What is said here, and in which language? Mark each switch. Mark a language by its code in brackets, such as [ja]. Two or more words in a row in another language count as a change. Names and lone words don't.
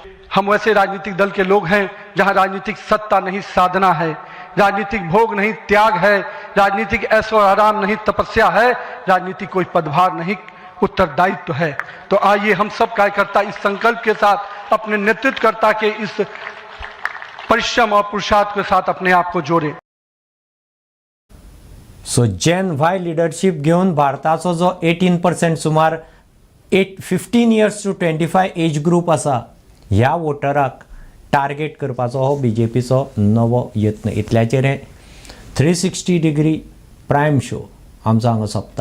[hi] हम वैसे राजनीतिक दल के लोग हैं जहां राजनीतिक सत्ता नहीं साधना है, राजनीतिक भोग नहीं त्याग है, राजनीतिक ऐशो आराम नहीं तपस्या है, राजनीतिक कोई पदभार नहीं उत्तरदायित्व है. तो आइए हम सब कार्यकर्ता इस संकल्प के साथ अपने नेतृत्वकर्ता के इस परिश्रम और पुरुषार्थ के साथ अपने आप को जोड़ें। [kok] सो [en] Gen Y leadership [kok] घेऊन भारताचो जो 18% सुमार [en] 15 years to 25 age group [kok] आसा ह्या वोटराक टार्गेट करपाचो हो BJPचो नवो यत्न. इतल्याचेर 360 डिग्री प्रायम शो आमचो हांगा सोंपता.